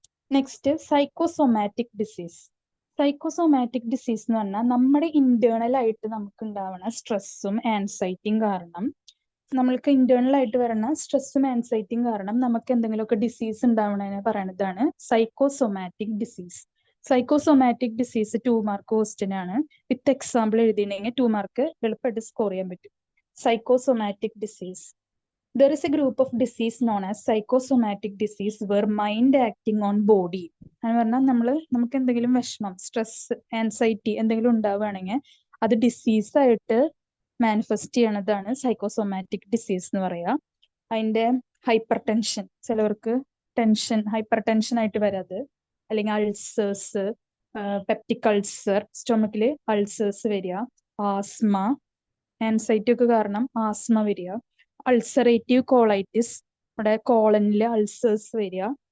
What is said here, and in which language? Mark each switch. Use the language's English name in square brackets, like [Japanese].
[Malayalam] Next, psychosomatic disease. Psychosomatic disease എന്ന് പറഞ്ഞാൽ നമ്മുടെ ഇന്റേണൽ ആയിട്ട് നമുക്ക് ഉണ്ടാവുന്ന സ്ട്രെസ്സും ആൻസൈറ്റിയും കാരണം, നമ്മൾക്ക് ഇന്റേണൽ ആയിട്ട് വരുന്ന സ്ട്രെസ്സും ആൻസൈറ്റിയും കാരണം നമുക്ക് എന്തെങ്കിലുമൊക്കെ ഡിസീസ് ഉണ്ടാവണതിനെ പറയുന്നതാണ് psychosomatic disease. Psychosomatic disease 2 mark question ആണ്. വിത്ത് എക്സാമ്പിൾ എഴുതിയിട്ടുണ്ടെങ്കിൽ 2 മാർക്ക് എളുപ്പമായിട്ട് സ്കോർ ചെയ്യാൻ പറ്റും. Psychosomatic disease. [English] There is a group of disease known as psychosomatic disease where mind acting on body. [Malayalam] എന്ന് പറഞ്ഞാൽ നമുക്ക് എന്തെങ്കിലും വിഷമം, സ്ട്രെസ്, ആൻസൈറ്റി എന്തെങ്കിലും ഉണ്ടാവുകയാണെങ്കിൽ അത് ഡിസീസ് ആയിട്ട് മാനിഫെസ്റ്റ് ചെയ്യണതാണ് സൈക്കോസൊമാറ്റിക് ഡിസീസ് എന്ന് പറയാ. അതിന്റെ ഹൈപ്പർ ടെൻഷൻ, ചിലവർക്ക് ടെൻഷൻ ഹൈപ്പർ ടെൻഷൻ ആയിട്ട് വരാത്, അല്ലെങ്കിൽ അൾസേഴ്സ്, പെപ്റ്റിക് അൾസർ, സ്റ്റൊമക്കില് അൾസേഴ്സ് വരിക, ആസ്മ, ആൻസൈറ്റി ഒക്കെ കാരണം ആസ്മ വരിക, അൾസറേറ്റീവ് കോളൈറ്റിസ്, നമ്മുടെ കോളനിലെ അൾസേഴ്സ് വരിക.